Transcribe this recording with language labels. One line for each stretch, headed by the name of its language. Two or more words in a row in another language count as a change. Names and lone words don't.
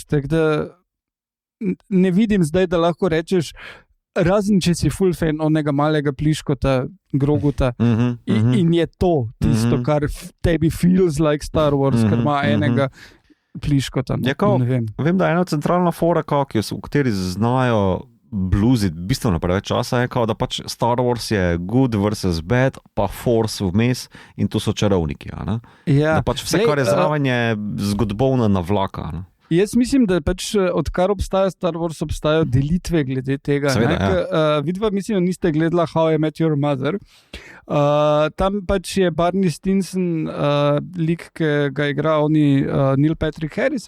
Slovenian: Tako da ne vidim zdaj, da lahko rečeš, razen če si full fan onega malega pliškota, Groguta, in je to tisto, kar tebi
English: feels like
Slovenian: Star Wars, ker ima enega pliškota. Vem, da je ena centralna fora, v kateri znajo bluziti bistveno preveč časa, je da pač Star Wars je
English: good versus bad,
Slovenian: pa Force vmes in to so čarovniki. Da pač vse, kar je zraven, je zgodbovna navlaka. Jaz mislim, da pač odkar obstaja Star Wars, obstajajo delitve glede tega. Seveda, Vidva, mislim, da niste gledala How I Met Your Mother. Tam pač je Barney Stinson, lik, ki ga igra Neil Patrick Harris.